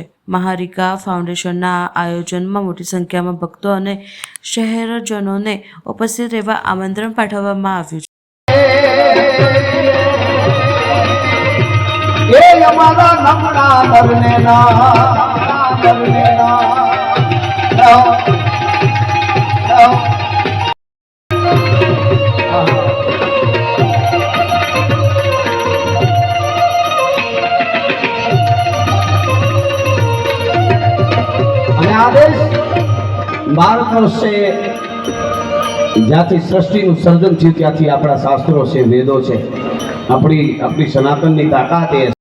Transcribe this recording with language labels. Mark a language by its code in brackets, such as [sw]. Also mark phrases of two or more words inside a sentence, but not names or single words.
[gu] મહારિકા ફાઉન્ડેશનના આ આયોજનમાં મોટી સંખ્યામાં ભક્તો અને શહેરજનોને ઉપસ્થિત રહેવા આમંત્રણ પાઠવવામાં આવ્યું છે। આદેશ 12 વર્ષે જ્યાથી सृष्टिનું સર્જન થયું ત્યાંથી આપણા શાસ્ત્રો છે, વેદો છે, આપણી સનાતનની તાકાત